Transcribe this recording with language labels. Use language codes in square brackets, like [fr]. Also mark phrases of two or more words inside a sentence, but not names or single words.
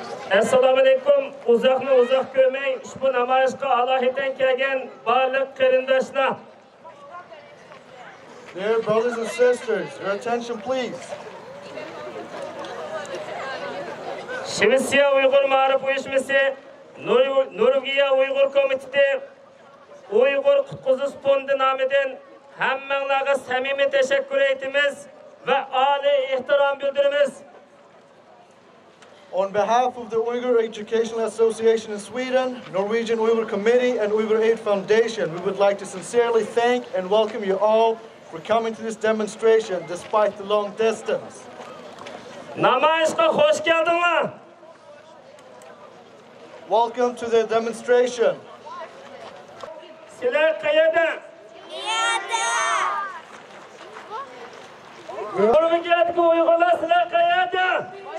[ar] السلام عليكم. [ug] Uzaq ko'may, ushbu namoyishga alohida kelgan barliq qarindoshlar. [en] Dear brothers and sisters, your attention please. [ug] Shvetsiya Uyg'ur ma'rif uyushmasi, Norvegiya Uyg'ur komiteti, Uyg'ur qutquzish fondi nomidan hammanglarga samimiy tashakkur aytamiz va oliy ehtirom bildiramiz. [en] On behalf of the Uyghur Educational Association in Sweden, Norwegian Uyghur Committee, and Uyghur Aid Foundation, we would like to sincerely thank and welcome you all for coming to this demonstration despite the long distance. [ug] Namoyishga hoş geldinglar. [en] Welcome to the demonstration. [ug] Sizlar qayerda? Norvegiyadagi Uyg'urlar sizlar qayerda?